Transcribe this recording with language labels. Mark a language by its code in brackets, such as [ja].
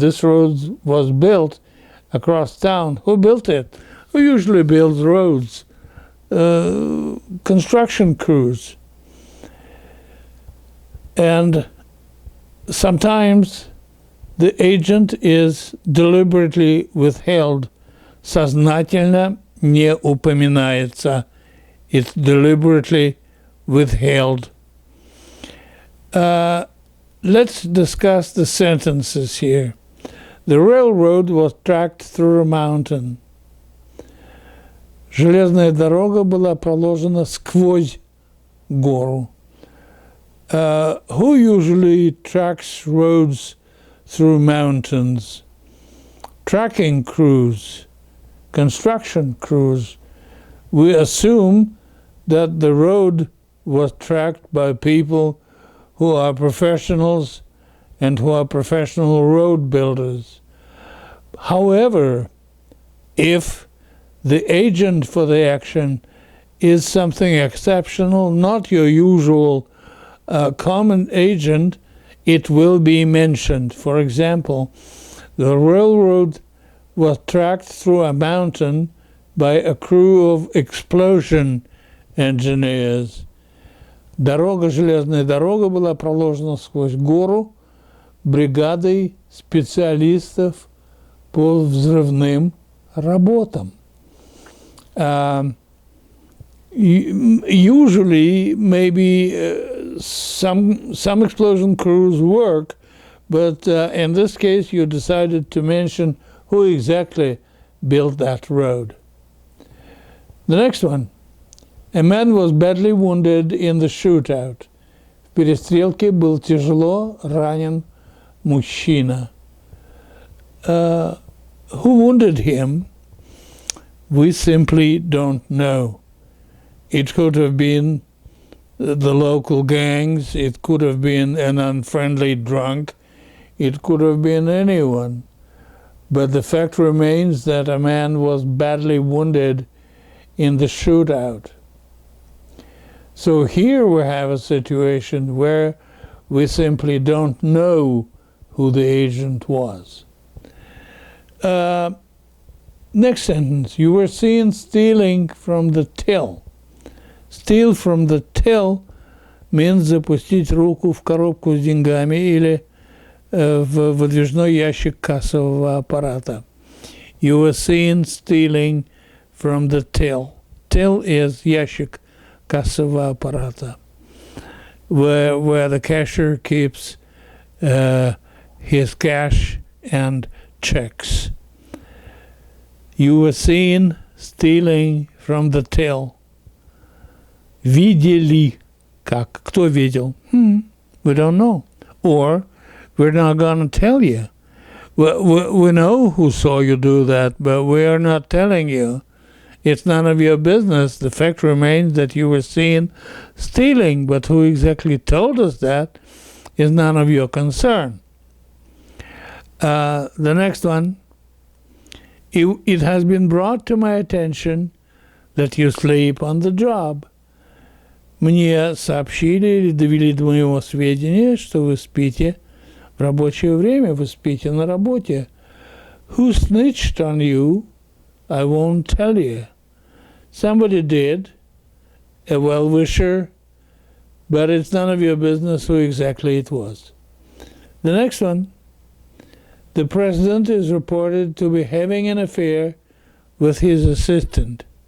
[en] This road was built across town. Who built it? Who usually builds roads? Construction crews. And sometimes the agent is deliberately withheld. [ru] Сознательно не упоминается. [en] It's deliberately withheld. Let's discuss the sentences here. The railroad was tracked through a mountain. [ru] Железная дорога была проложена сквозь гору. [en] Who usually tracks roads through mountains? Tracking crews, construction crews. We assume that the road was tracked by people who are professionals and who are professional road builders. However, if the agent for the action is something exceptional, not your usual common agent, it will be mentioned. For example, the railroad was tracked through a mountain by a crew of explosion engineers. [ru] Железная дорога была проложена сквозь гору бригадой специалистов по взрывным работам. [en] Usually, maybe some explosion crews work, but in this case, you decided to mention who exactly built that road. The next one. A man was badly wounded in the shootout. [ru] В перестрелке был тяжело ранен мужчина. [en] Who wounded him? We simply don't know. It could have been the local gangs. It could have been an unfriendly drunk. It could have been anyone. But the fact remains that a man was badly wounded in the shootout. So here we have a situation where we simply don't know who the agent was. Next sentence. You were seen stealing from the till. Steal from the till means [ru] запустить руку в коробку с деньгами или в выдвижной ящик кассового аппарата. [en] You were seen stealing from the till. Till is [ru] ящик кассового аппарата, [en] where the cashier keeps his cash and checks. You were seen stealing from the till. [ru] Видели. Как? Кто видел? [en] We don't know. Or, we're not going to tell you. We know who saw you do that, but we are not telling you. It's none of your business. The fact remains that you were seen stealing, but who exactly told us that is none of your concern. The next one. It has been brought to my attention that you sleep on the job. [ru] Мне сообщили или довели до моего сведения, что вы спите в рабочее время, вы спите на работе. [en] Who snitched on you? I won't tell you. Somebody did, a well-wisher, but it's none of your business who exactly it was. The next one. The president is reported to be having an affair with his assistant.